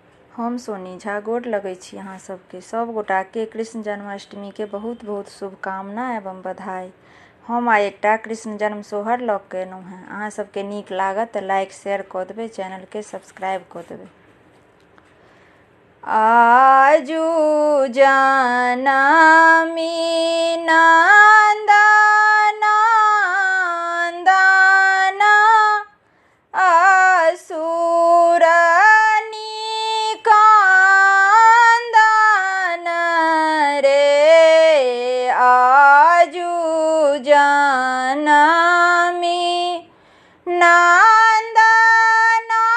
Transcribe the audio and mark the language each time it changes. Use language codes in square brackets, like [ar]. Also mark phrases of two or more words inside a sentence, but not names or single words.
[mai] हम सोनी झा गोर लगै छी अहाँ सबके सब गोटाके कृष्ण जन्माष्टमी के बहुत बहुत शुभकामना एवं बधाई। हम आइ एकटा कृष्ण जन्म सोहर लऽ के एलहुँ हैं। अहाँ सबके नीक लागत तऽ [en] like share [mai] कऽ देबै, चैनल के सब्सक्राइब कऽ देबै। आजू जनमी नंदन असुर निकंदन रे, आजू जनमी नंदन